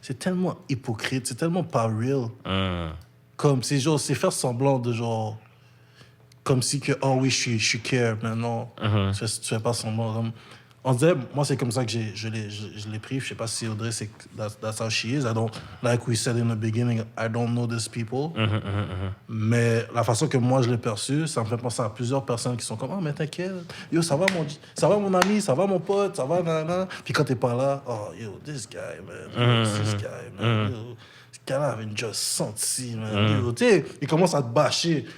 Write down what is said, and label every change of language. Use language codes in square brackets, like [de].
[fr] C'est tellement hypocrite, c'est tellement pas real. Comme, c'est genre, c'est faire semblant de genre... Comme si que, oh oui, je suis care, mais non, tu fais pas semblant. Comme, on dirait, moi, c'est comme ça que je l'ai pris. Je sais pas si Audrey, [en] that's how she is. I don't, like we said in the beginning, I don't know these people. [fr] Mais la façon que moi, je l'ai perçu, ça me fait penser à plusieurs personnes qui sont comme, oh, mais t'inquiète, yo, ça va mon ami, ça va mon pote, ça va, nanana. Puis quand t'es pas là, [en] oh, yo, this guy, man, this guy, man, yo. [fr] Ce gars-là avait une just senti, man. Tu sais, ils commencent à te bâcher.